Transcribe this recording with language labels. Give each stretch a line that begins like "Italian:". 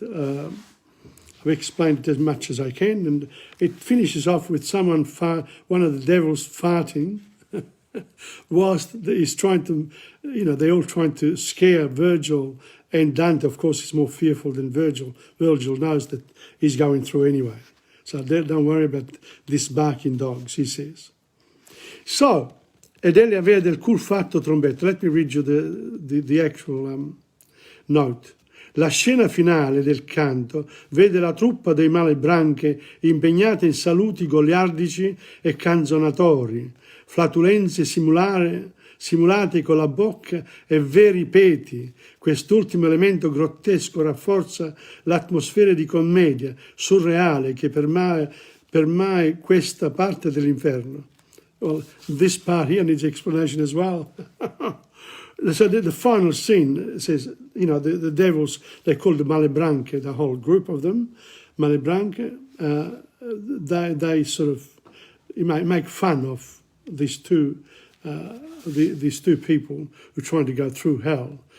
English: I've explained it as much as I can, and it finishes off with one of the devils farting, whilst he's trying to, they're all trying to scare Virgil, and Dante, of course, is more fearful than Virgil. Virgil knows that he's going through anyway. So don't worry about these barking dogs, he says. So,
Italian: ed egli aveva del cul fatto trombetta.
English: Let me read you the actual note.
Italian: La scena finale del canto vede la truppa dei Malebranche impegnata in saluti goliardici e canzonatori, flatulenze simulate con la bocca e veri peti. Quest'ultimo elemento grottesco rafforza l'atmosfera di commedia surreale che permea questa parte dell'inferno.
English: Well, this part here needs explanation as well. So the final scene says, the devils, they're called the Malebranche, the whole group of them, Malebranche, they sort of make fun of these two people who are trying to go through hell.